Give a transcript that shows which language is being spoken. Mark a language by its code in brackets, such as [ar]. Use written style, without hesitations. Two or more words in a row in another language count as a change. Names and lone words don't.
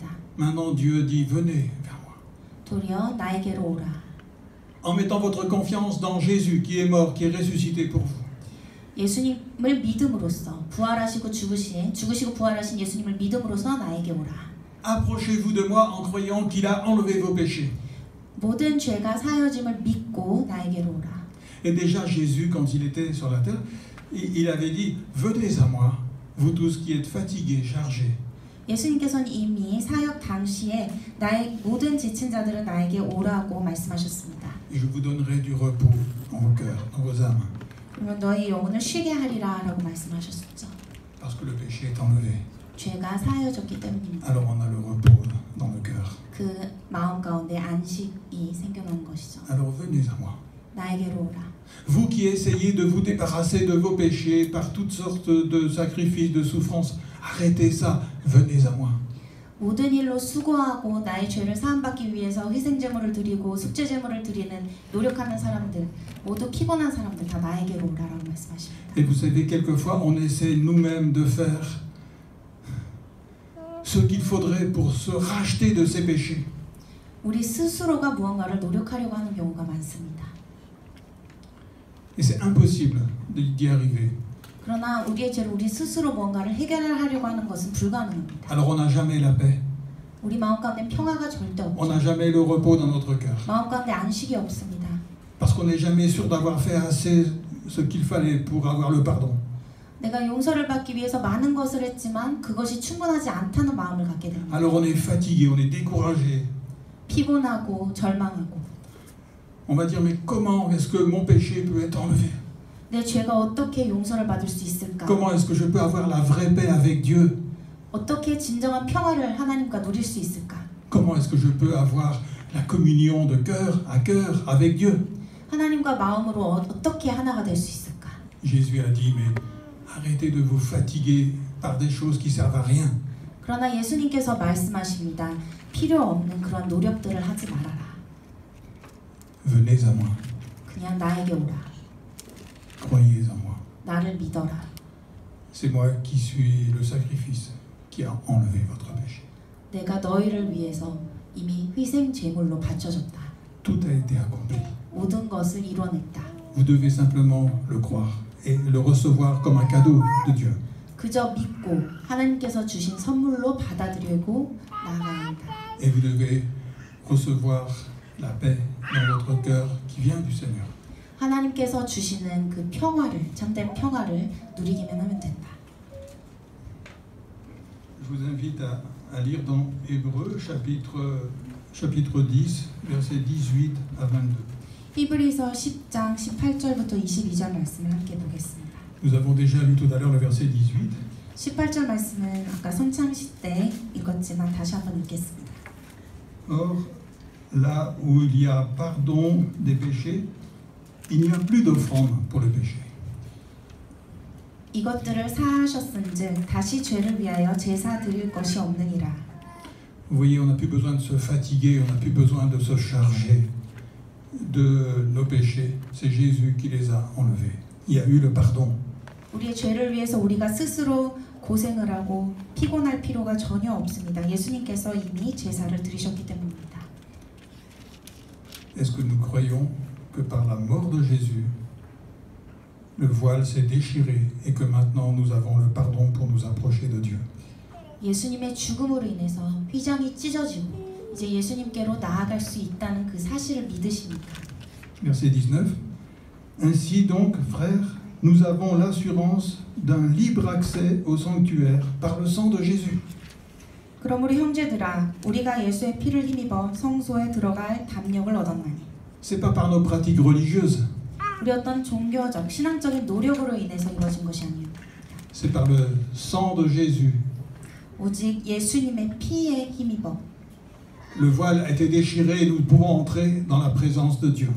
[fr] Maintenant Dieu dit venez vers moi. [ko] 도리어 나에게로 오라. [fr] En mettant votre confiance dans Jésus qui est mort, qui est ressuscité pour vous. [ko] 예수님을 믿음으로써 부활하시고 죽으시고 부활하신 예수님을 믿음으로써 나에게 오라. [fr] Approchez-vous de moi en croyant qu'il a enlevé vos péchés. [ko] 모든 죄가 사여짐을 믿고 나에게로 오라. [fr] Et déjà Jésus, quand il était sur la terre, il avait dit venez à moi, vous tous qui êtes fatigués, chargés. [ko] 예수님께서는 이미 사역 당시에 나의 모든 지친 자들은 나에게 오라고 말씀하셨습니다. [fr] Et je vous donnerai du repos dans vos cœurs, dans vos âmes. [ko] 그러면 너희 영혼을 쉬게 하리라라고 말씀하셨죠. [fr] Parce que le péché est enlevé. [ko] 죄가 사여졌기 때문입니다. [fr] Alors on a le repos dans le cœur. [ko] 그 마음 가운데 안식이 생겨난 것이죠. [fr] Alors venez à moi. [ko] 나에게로 오라. [fr] Vous qui essayez de vous débarrasser de vos péchés par toutes sortes de sacrifices, de souffrances, arrêtez ça, venez à moi. [ko] 모든 일로 수고하고 나의 죄를 사함받기 위해서 희생제물을 드리고 속죄제물을 드리는 노력하는 사람들, 모두 피곤한 사람들 다 나에게로 오라라고 말씀하십니다. [fr] Et vous savez, quelquefois, on essaie nous-mêmes de faire ce qu'il faudrait pour se racheter de ses péchés. [ko] 우리 스스로가 무언가를 노력하려고 하는 경우가 많습니다. [fr] Et c'est impossible d'y arriver. [ko] 그러나 우리의 죄를 우리 스스로 뭔가를 해결하려고 하는 것은 불가능합니다. [fr] Alors on n'a jamais la paix. [ko] 우리 마음 가운데 평화가 절대 On 없죠. [fr] n'a jamais le repos dans notre cœur. [ko] 마음 가운데 안식이 없습니다. [fr] Parce qu'on n'est jamais sûr d'avoir fait assez ce qu'il fallait pour avoir le pardon. [ko] 내가 용서를 받기 위해서 많은 것을 했지만 그것이 충분하지 않다는 마음을 갖게 됩니다. [fr] Alors on est fatigué, on est découragé. [ko] 피곤하고 절망하고 [fr] On va dire mais comment est-ce que mon péché peut être enlevé? [ko] 내 죄가 어떻게 용서를 받을 수 있을까? [fr] Comment est-ce que je peux avoir la vraie paix avec Dieu? [ko] 어떻게 진정한 평화를 하나님과 누릴 수 있을까? [fr] Comment est-ce que je peux avoir la communion de cœur à cœur avec Dieu? [ko] 하나님과 마음으로 어떻게 하나가 될 수 있을까? [fr] Jésus a dit mais arrêtez de vous fatiguer par des choses qui servent à rien. [ko] 그러나 예수님께서 말씀하십니다. 필요 없는 그런 노력들을 하지 말아라. [fr] Venez à moi, [ko] 그냥 나에게 오라. [fr] croyez en moi. [ko] 나를 믿어라. [fr] C'est moi qui suis le sacrifice qui a enlevé votre péché. [ko] 내가 너희를 위해서 이미 희생 제물로 바쳐졌다. [fr] Tout a été accompli. [ko] 모든 것을 이뤄냈다. [fr] Vous devez simplement le croire et le recevoir comme un cadeau de Dieu. [ko] 그저 믿고 하나님께서 주신 선물로 받아들이고 나아가야 한다. [fr] Et vous devez recevoir la paix dans votre cœur qui vient du Seigneur. [ko] 하나님께서 주시는 그 평화를, 참된 평화를 누리기만 하면 된다. [fr] Je vous invite à lire dans Hébreux chapitre 10, versets 18 à 22. [ko] 히브리서 10장 18절부터 22절 말씀을 함께 보겠습니다. [fr] Nous avons déjà lu tout à l'heure le verset 18. [ko] 18절 말씀은 아까 선창시 때 읽었지만 다시 한번 읽겠습니다. [fr] Or, là où il y a pardon des péchés, il n'y a plus d'offrande pour le péché. [ko] 이것들을 사하셨은즉 다시 죄를 위하여 제사 드릴 것이 없느니라. [fr] Vous voyez, on n'a plus besoin de se fatiguer, on n'a plus besoin de se charger de nos péchés. C'est Jésus qui les a enlevés. Il y a eu le pardon. [ko] 우리의 죄를 위해서 우리가 스스로 고생을 하고 피곤할 필요가 전혀 없습니다. 예수님께서 이미 제사를 드리셨기 때문입니다. [fr] Est-ce que nous croyons que par la mort de Jésus, le voile s'est déchiré et que maintenant nous avons le pardon pour nous approcher de Dieu? [ko] 예수님의 죽음으로 인해서 휘장이 찢어지고 이제 예수님께로 나아갈 수 있다는 그 사실을 믿으십니까? [fr] Verset 19. Ainsi donc, frères, nous avons l'assurance d'un libre accès au sanctuaire par le sang de Jésus. [ko] 그러므로 형제들아 우리가 예수의 피를 힘입어 성소에 들어갈 담력을 얻었나니 [fr] C'est pas par nos pratiques religieuses, [ko] 우리 어떤 종교적 신앙적인 노력으로 인해서 이루어진 것이 아니에요. [fr] c'est par le sang de Jésus. [ko] 오직 예수님의 피에 힘입어 [fr] Le voile a été déchiré et nous pouvons entrer dans la présence de Dieu.